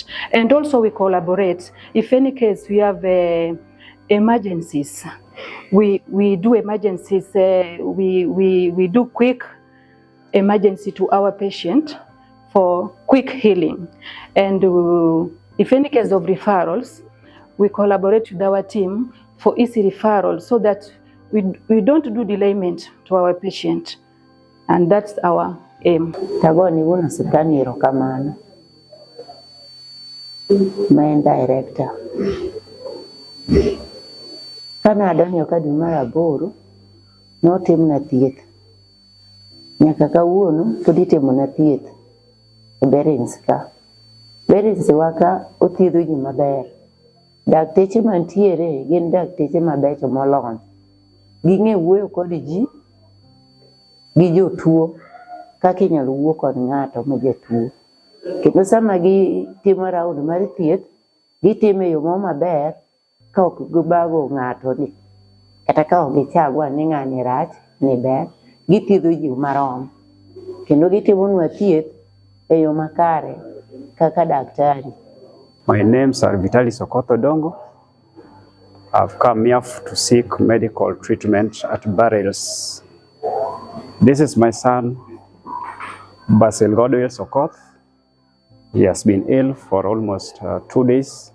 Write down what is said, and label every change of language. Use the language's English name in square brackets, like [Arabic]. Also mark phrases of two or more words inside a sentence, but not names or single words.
[English] And also we collaborate. If any case we have emergencies, we do emergencies, we do quick emergency to our patient for quick healing. And if any case of referrals, we collaborate with our team for easy referral, so that we don't do delayment to our patient. And that's our aim. [Luo (Kenya and Tanzania)] Tagoni wuna sitani rokamana. [English] Main director. [Luo (Kenya and Tanzania)] Kana adonyo kadi mara boro, no tim na thieth. Nyaka kawuono podi timo na thieth e Berins ka. Berins waka othiedho ji maber. Dakteche mantiere gin dakteche mabecho molony. Ging'e wuoyo kod ji gi jotuo kaka inyalo wuo kod ng'ato ma jatuo. Kendo sama gitimo round mar thieth, gitimo e yo maber ka ok gibago ng'ato ni, kata ka ok gichagwa ni ng'ani rach ni ber, githiedho ji marom. Kendo gitimonwa thieth e yo makare kaka daktari. [English] My name's Vitalis Okoth Odongo. I've come here to seek medical treatment at Barrels. This is my son, Basil Godwell Okoth. He has been ill for almost 2 days.